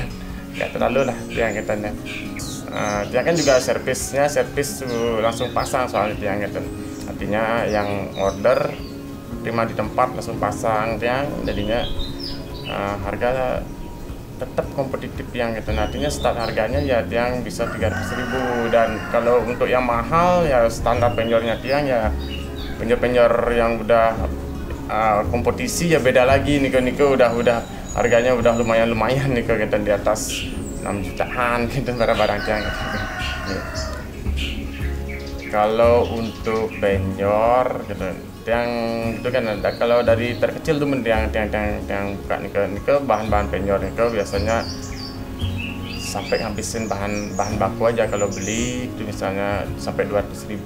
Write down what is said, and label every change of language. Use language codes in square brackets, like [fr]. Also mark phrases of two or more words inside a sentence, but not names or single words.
[id] Nggak terlalu lah yang kita nih. Dia kan juga servis langsung pasang soalnya yang gitu. Artinya yang order terima di tempat langsung pasang yang jadinya harga tetap kompetitif yang gitu. Artinya start harganya ya yang bisa 300.000, dan kalau untuk yang mahal ya standar penjornya tiang ya penjor-penjor yang udah kompetisi ya beda lagi nih udah harganya udah lumayan nih gitu, di atas 6 jutaan gitu barang-barang tiang gitu. Kalau untuk penjor gitu yang itu kan ada, kalau dari terkecil tuh yang buka nih bahan-bahan penjor nih biasanya sampai ngabisin bahan baku aja kalau beli itu misalnya sampai 200.000.